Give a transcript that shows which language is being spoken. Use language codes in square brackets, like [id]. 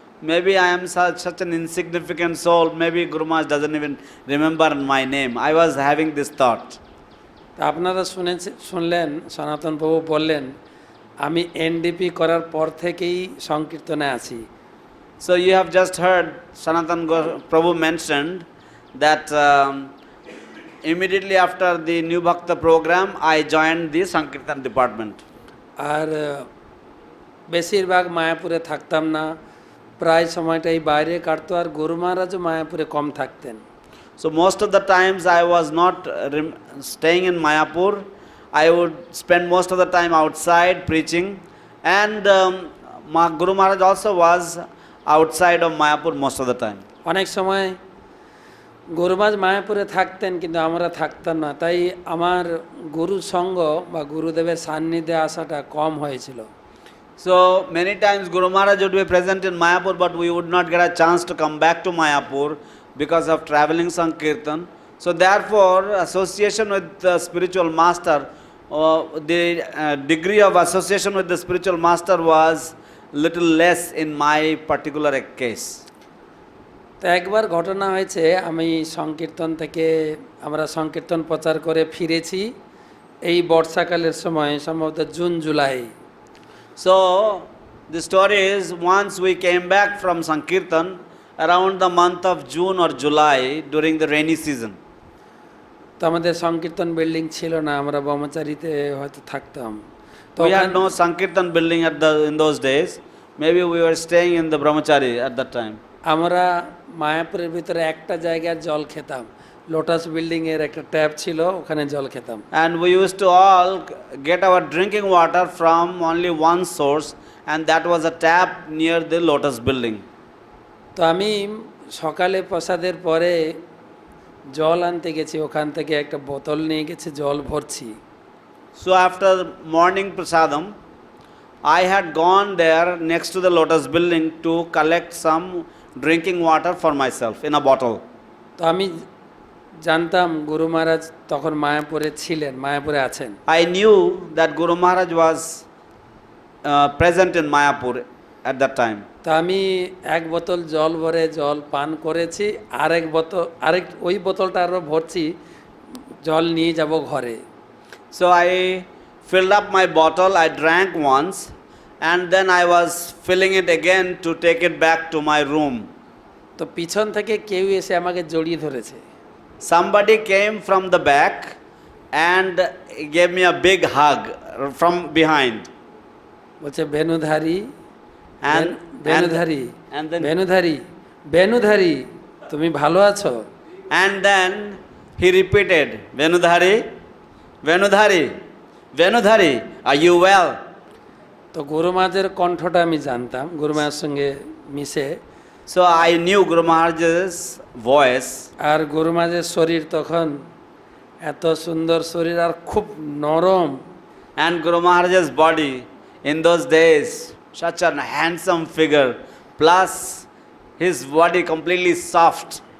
[en] Maybe I am such an insignificant soul, maybe Guru Maharaj doesn't even remember my name. I was having this thought. [bn] তা আপনারা শুনলেন সনাতন প্রভু বললেন আমি এনডিপি করার পর থেকেই সংকীর্তনে আছি। [en] So you have just heard Sanatan Prabhu mentioned that immediately after the New Bhakta program, I joined the Sankirtan department. [bn] আর বেশিরভাগ মায়াপুরে থাকতাম না, প্রায় সময়টাই বাইরে কাটতো, আর গুরু মহারাজও মায়াপুরে কম থাকতেন। [en] So most of the times I was not staying in Mayapur. I would spend most of the time outside preaching, and Guru Maharaj also was outside of Mayapur most of the time. [bn] অনেক সময় গুরুমাজ মায়াপুরে থাকতেন কিন্তু আমরা থাকতাম না, তাই আমার গুরু সঙ্গ বা গুরুদেবের সান্নিধ্যে আসাটা কম হয়েছিল। [en] So many times Guru Maharaj would be present in Mayapur, but we would not get a chance to come back to Mayapur because of traveling Sankirtan. So therefore, association with the spiritual master, the degree of association with the spiritual master was little less in my particular case. [bn] তো একবার ঘটনা হয়েছে, আমি সংকীর্তন থেকে আমরা সংকীর্তন প্রচার করে ফিরেছি এই বর্ষাকালের সময়, সম্ভবত June July. [en] So the story is, once we came back from Sankirtan around the month of June or July during the rainy season. [bn] তো আমাদের সংকীর্তন বিল্ডিং ছিল না, আমরা ব্রহ্মচারীতে হয়তো থাকতাম। তো [en] We had no Sankirtan building in those days. Maybe we were staying in the Brahmachari at that time. [bn] আমরা মায়াপুরের ভিতরে একটা জায়গার জল খেতাম, লোটাস বিল্ডিং এর একটা ট্যাপ ছিল, ওখানে জল খেতাম। [en] And we used to all get our drinking water from only one source, and that was a tap near the Lotus building. [bn] তো আমি সকালে প্রসাদের পরে জল আনতে গেছি, ওখান থেকে একটা বোতল নিয়ে গেছি, জল ভরছি। [en] So after morning prasadam, I had gone there next to the Lotus building to collect some drinking water for myself in a bottle. [bn] তো আমি জানতাম গুরু মহারাজ তখন মায়াপুরে ছিলেন, মায়াপুরে আছেন। [en] I knew that Guru Maharaj was present in Mayapur at that time. [bn] তো আমি এক বোতল জল ভরে জল পান করেছি, আরেক ওই বোতলটা আরও ভরছি, জল নিয়ে যাব ঘরে। [en] So I filled up my bottle, I drank once, and then I was filling it again to take it back to my room. [bn] তো পিছন থেকে কেউ এসে আমাকে জড়িয়ে ধরেছে। [en] Somebody came from the back and gave me a big hug from behind. [bn] বলছে বেনুধারী, [en] And [bn] বেনুধারী, [en] and then [bn] বেনুধারী, বেনুধারী, তুমি ভালো আছো? [en] and then he repeated, Venudhari, Venudhari, Venudhari, are you well? [bn] তো গুরু মহারাজের কণ্ঠটা আমি জানতাম, গুরু মহারাজের সঙ্গে মিশে। [en] So I knew Guru Maharaj's voice. [bn] আর গুরু মহারাজের শরীর তখন এত সুন্দর শরীর আর খুব নরম। [en] And Guru Maharaj's body in those days, such a handsome figure, plus his body completely soft.